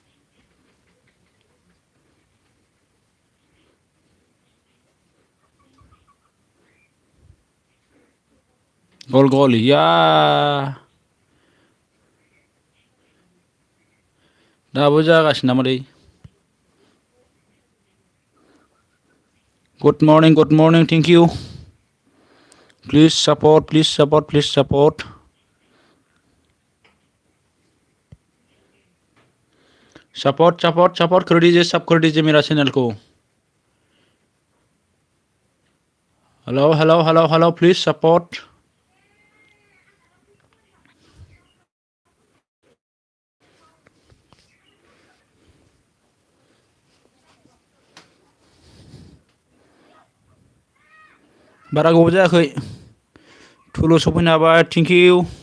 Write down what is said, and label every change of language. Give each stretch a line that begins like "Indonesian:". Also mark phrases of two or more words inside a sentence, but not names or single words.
Bodo: गल या दाबो जागासिनो नामादै
English: Good morning thank you please support
Hindi: support कर दीजिए सब कर दीजिए मेरा चैनल को
English: hello please support
Bodo: बारा गोबाव जायाखै थुलो सफैनो हाबाय
English: thank you